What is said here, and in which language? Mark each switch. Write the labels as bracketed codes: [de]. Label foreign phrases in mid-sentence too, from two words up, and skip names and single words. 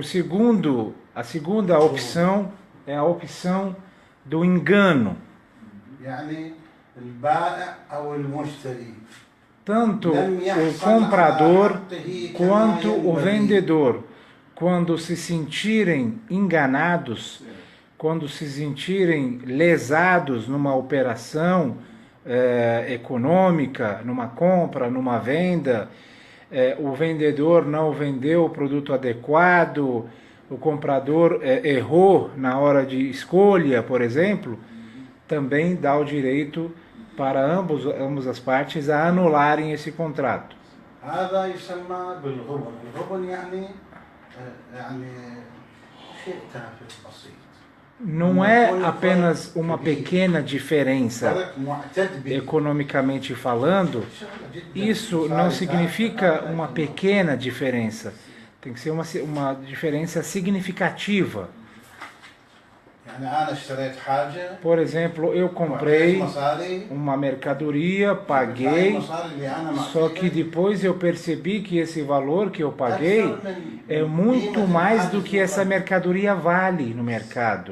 [pt] A segunda opção é a opção do engano. [ar] يعني البائع أو المشتري [pt] Tanto o comprador quanto o vendedor, quando se sentirem enganados, quando se sentirem lesados numa operação econômica, numa compra, numa venda, o vendedor não vendeu o produto adequado, o comprador errou na hora de escolha, por exemplo, também dá o direito para ambas as partes a anularem esse contrato. [ar] هذا يسمى بالغبن. الغبن يعني شيء تافه بسيط. [pt] Não é apenas uma pequena diferença, economicamente falando, isso não significa uma pequena diferença, tem que ser uma diferença significativa. Por exemplo, eu comprei uma mercadoria, paguei, só que depois eu percebi que esse valor que eu paguei é muito mais do que essa mercadoria vale no mercado.